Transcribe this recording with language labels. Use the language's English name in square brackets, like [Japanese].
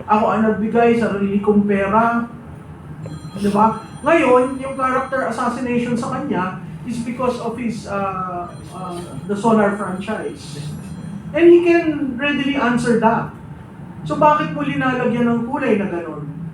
[Filipino] ako ang nagbigay sa sarili kong pera. Diba? [English] Ngayon, yung character assassination sa kanya is because of his the Solar franchise. And he can readily answer that. [Filipino] So bakit mo linalagyan ng kulay na gano'n?